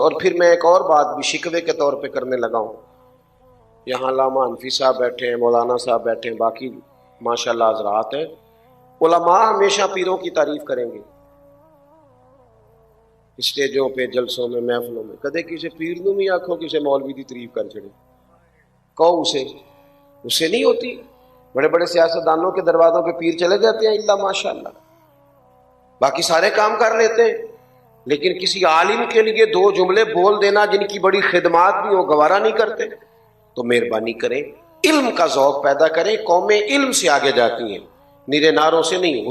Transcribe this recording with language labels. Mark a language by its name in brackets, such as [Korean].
[Urdu] اور پھر میں ایک اور بات بھی شکوے کے طور پہ کرنے لگا ہوں. یہاں علامہ حنفی صاحب بیٹھے ہیں، مولانا صاحب بیٹھے ہیں، باقی ماشاءاللہ حضرات ہیں. علماء ہمیشہ پیروں کی تعریف کریں گے اسٹیجوں پہ، جلسوں میں، محفلوں میں. [Punjabi] کدے کسی پیر نوں بھی آکھو کسی مولوی دی تعریف کر چھڑے، کہو اسے نہیں ہوتی. [Urdu] بڑے بڑے سیاستدانوں کے دروازوں پہ پیر چلے جاتے ہیں الا ماشاءاللہ، باقی سارے کام کر لیتے ہیں. لیکن کسی عالم کے لیے 2 جملے بول دینا جن کی بڑی خدمات بھی ہو گوارا نہیں کرتے. تو مہربانی کریں، علم کا ذوق پیدا کریں. قومیں علم سے آگے جاتی ہیں، نیرے ناروں سے نہیں.